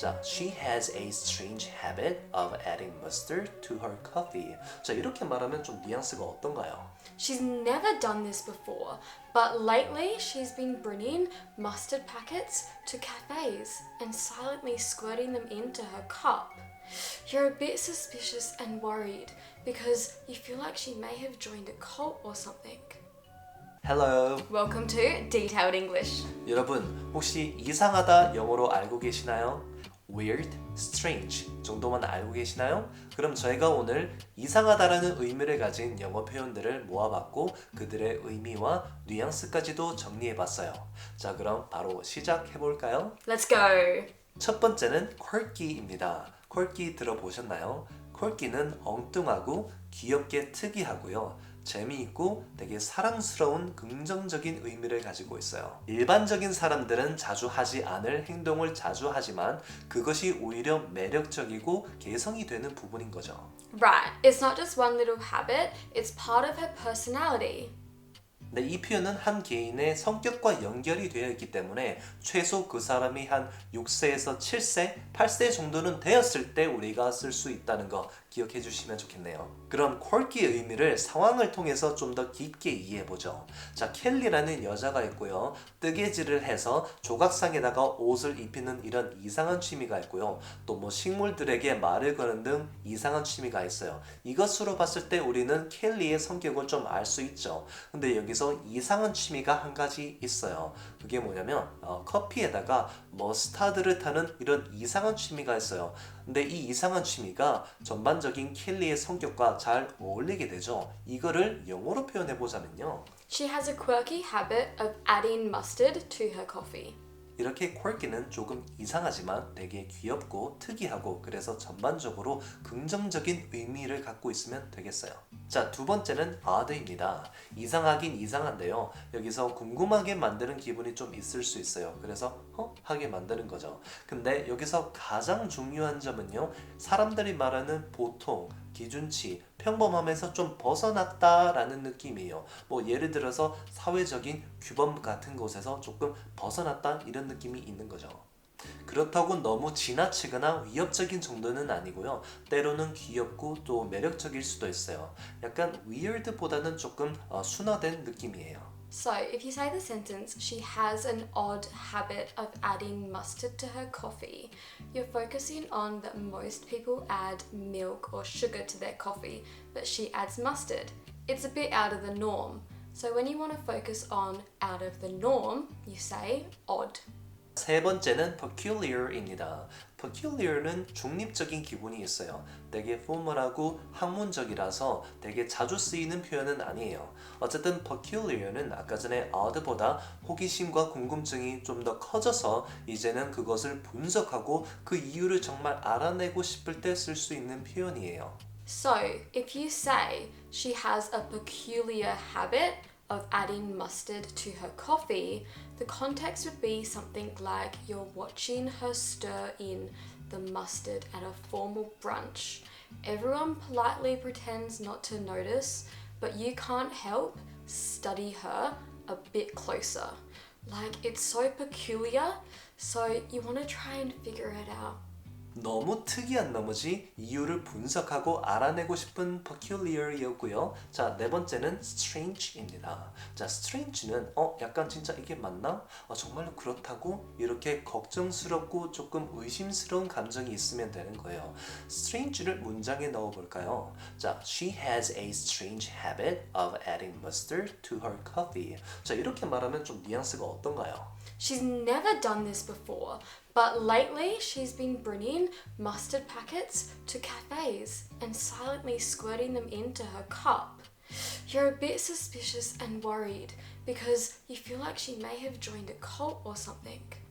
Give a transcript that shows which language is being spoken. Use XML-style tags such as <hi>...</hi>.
<en>자, she has a strange habit of adding mustard to her coffee.</en> <ko>자, 이렇게 말하면 좀 뉘앙스가 어떤가요?</ko> <en>She's never done this before, but lately she's been bringing mustard packets to cafes and silently squirting them into her cup. You're a bit suspicious and worried because you feel like she may have joined a cult or something. Hello. Welcome to Detailed English.</en> <ko>여러분, 혹시 이상하다 영어로 알고 계시나요? weird, strange 정도만 알고 계시나요? 그럼 저희가 오늘 이상하다라는 의미를 가진 영어 표현들을 모아봤고 그들의 의미와 뉘앙스까지도 정리해봤어요. 자, 그럼 바로 시작해볼까요?</ko> <en>Let's go.</en> <ko>첫 번째는 quirky입니다. quirky 들어보셨나요? quirky는 엉뚱하고 귀엽게 특이하고요. 재미있고 되게 사랑스러운 긍정적인 의미를 가지고 있어요. 일반적인 사람들은 자주 하지 않을 행동을 자주 하지만 그것이 오히려 매력적이고 개성이 되는 부분인 거죠.</ko> <en>Right, it's not just one little habit, it's part of her personality.</en> <ko>네, 이 표현은 한 개인의 성격과 연결이 되어 있기 때문에 최소 그 사람이 한 6세에서 7세, 8세 정도는 되었을 때 우리가 쓸 수 있다는 거 기억해 주시면 좋겠네요. 그럼 quirky의 의미를 상황을 통해서 좀 더 깊게 이해해 보죠. 자, 켈리라는 여자가 있고요. 뜨개질을 해서 조각상에다가 옷을 입히는 이런 이상한 취미가 있고요. 또 뭐 식물들에게 말을 거는 등 이상한 취미가 있어요. 이것으로 봤을 때 우리는 켈리의 성격을 좀 알 수 있죠. 근데 여기서 이상한 취미가 한 가지 있어요. 그게 뭐냐면 커피에다가 머스타드를 타는 이런 이상한 취미가 있어요. 근데 이 이상한 취미가 전반적인 켈리의 성격과 잘 어울리게 되죠. 이거를 영어로 표현해 보자면요.</ko> <en>She has a quirky habit of adding mustard to her coffee.</en> <ko>이렇게 quirky는 조금 이상하지만 되게 귀엽고 특이하고 그래서 전반적으로 긍정적인 의미를 갖고 있으면 되겠어요. 자, 두 번째는 odd입니다. 이상하긴 이상한데요. 여기서 궁금하게 만드는 기분이 좀 있을 수 있어요. 그래서 하게 만드는 거죠. 근데 여기서 가장 중요한 점은요. 사람들이 말하는 보통, 기준치, 평범함에서 좀 벗어났다라는 느낌이에요. 뭐 예를 들어서 사회적인 규범 같은 곳에서 조금 벗어났다 이런 느낌이 있는 거죠. 그렇다고 너무 지나치거나 위협적인 정도는 아니고요. 때로는 귀엽고 또 매력적일 수도 있어요. 약간 weird보다는 조금 순화된 느낌이에요.</ko> <en>So, if you say the sentence, she has an odd habit of adding mustard to her coffee, you're focusing on that most people add milk or sugar to their coffee, but she adds mustard. It's a bit out of the norm. So, when you want to focus on out of the norm, you say odd.</en> <ko>세 번째는 peculiar입니다. peculiar는 중립적인 기분이 있어요. 되게 formal하고 학문적이라서 되게 자주 쓰이는 표현은 아니에요. 어쨌든 peculiar는 아까 전에 odd보다 호기심과 궁금증이 좀 더 커져서 이제는 그것을 분석하고 그 이유를 정말 알아내고 싶을 때 쓸 수 있는 표현이에요.</ko> <en>So, if you say she has a peculiar habit of adding mustard to her coffee, the context would be something like you're watching her stir in the mustard at a formal brunch. Everyone politely pretends not to notice, but you can't help study her a bit closer. Like, it's so peculiar, so you want to try and figure it out.</en> <ko>너무 특이한 나머지 이유를 분석하고 알아내고 싶은 peculiar이었고요. 자, 네 번째는 strange입니다. 자, strange는 약간 진짜 이게 맞나? 정말로 그렇다고? 이렇게 걱정스럽고 조금 의심스러운 감정이 있으면 되는 거예요. strange를 문장에 넣어볼까요?</ko> <en>자, she has a strange habit of adding mustard to her coffee.</en> <ko>자, 이렇게 말하면 좀 뉘앙스가 어떤가요?</ko> <en>She's never done this before, but lately she's been bringing mustard packets to cafes and silently squirting them into her cup. You're a bit suspicious and worried because you feel like she may have joined a cult or something.</en>